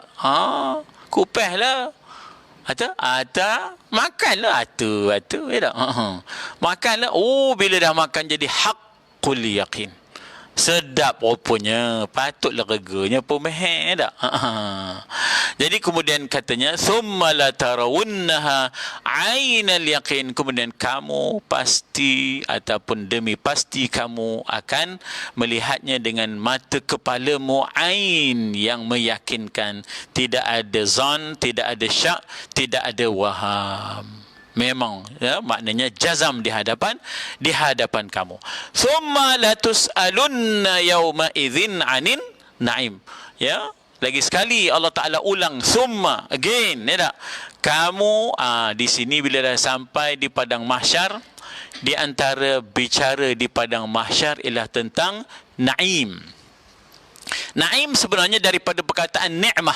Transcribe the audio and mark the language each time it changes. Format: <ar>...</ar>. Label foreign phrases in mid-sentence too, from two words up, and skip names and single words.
<ms>Kupeh lah. Makanlah. Ya tak? Makanlah. Bila dah makan jadi</ms> <ar>حق اليقين.</ar> <ms>Sedap rupanya, patutlah reganya pun mahal tak? Jadi kemudian katanya</ms> <ar>ثم لترونها عين اليقين,</ar> <ms>kemudian kamu pasti ataupun demi pasti kamu akan melihatnya dengan mata kepalamu, ain yang meyakinkan, tidak ada zon, tidak ada syak, tidak ada waham. Memang ya, maknanya jazam di hadapan kamu.</ms> <ar>ثم لتسألن يومئذ عن النعيم.</ar> <ms>Ya, lagi sekali Allah Taala ulang summa again, ya tak? Kamu di sini bila dah sampai di padang mahsyar, di antara bicara di padang mahsyar ialah tentang na'im. Na'im sebenarnya daripada perkataan ni'mah.</ms>